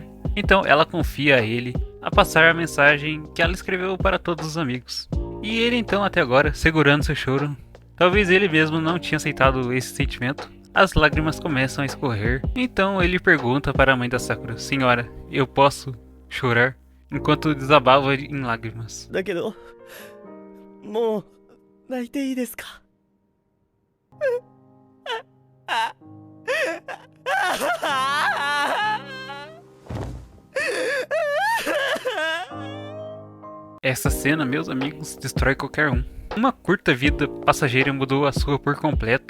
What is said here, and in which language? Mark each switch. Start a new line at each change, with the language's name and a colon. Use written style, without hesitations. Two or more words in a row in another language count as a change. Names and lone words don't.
Portuguese: Então ela confia a ele a passar a mensagem que ela escreveu para todos os amigos. E ele então até agora, segurando seu choro, talvez ele mesmo não tinha aceitado esse sentimento. As lágrimas começam a escorrer. Então ele pergunta para a mãe da Sakura: senhora, eu posso chorar? Enquanto desabava em lágrimas.
Japanese: だけど、もう泣いていいですか?
Portuguese: Essa cena, meus amigos, destrói qualquer um. Uma curta vida passageira mudou a sua por completo.